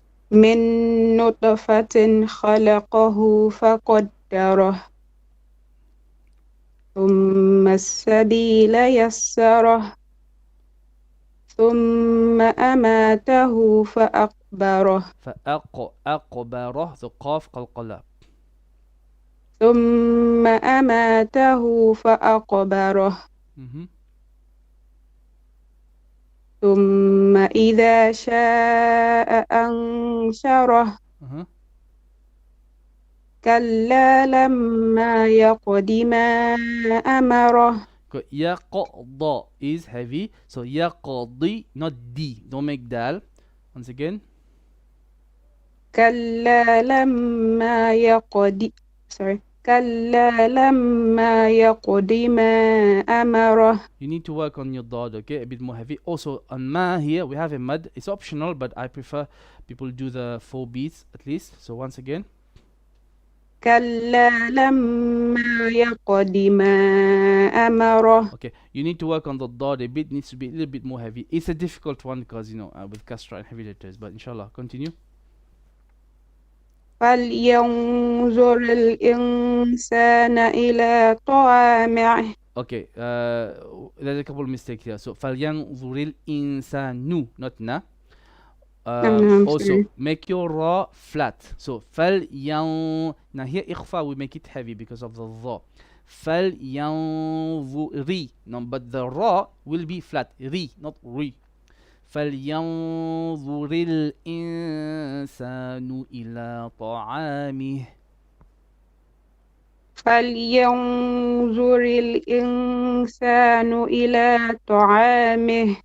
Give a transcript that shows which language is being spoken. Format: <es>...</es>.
<ar>من نطفة خلقه فقدره ثم السبيل يسره ثم أماته فأقبره.</ar> <en>فأقبره the qaf qalqala.</en> <ar>ثم أماته فأقبره. ثم إذا شاء أنشره. كلا لما يقض ما أمره.</ar> <en>Yaqda is heavy, so yaqdi, not d. Don't make dal. Once again.</en> <ar>كلا لما يقض كلا لما يقض ما أمره.</ar> <en>You need to work on your dad, okay? A bit more heavy. Also on ma here we have a mud. It's optional, but I prefer people do the 4 beats at least. So once again.</en> <ar>كلا لما يقض ما أمره.</ar> <en>Okay, you need to work on the dad a bit. Needs to be a little bit more heavy. It's a difficult one because with kasra and heavy letters. But inshallah, continue.</en> <ar>فلينظر الإنسان إلى طعامه.</ar> <en>Okay, there's a couple of mistakes here. So</en> <ar>فلينظر الإنسان,</ar> <en>not na. Also make your ra flat. So now here ikhfa we make it heavy because of the dha. فلينظر, no, but the ra will be flat. Ri, not ri.</en> <ar>فلينظر الإنسان إلى طعامه. فلينظر الإنسان إلى طعامه.</ar>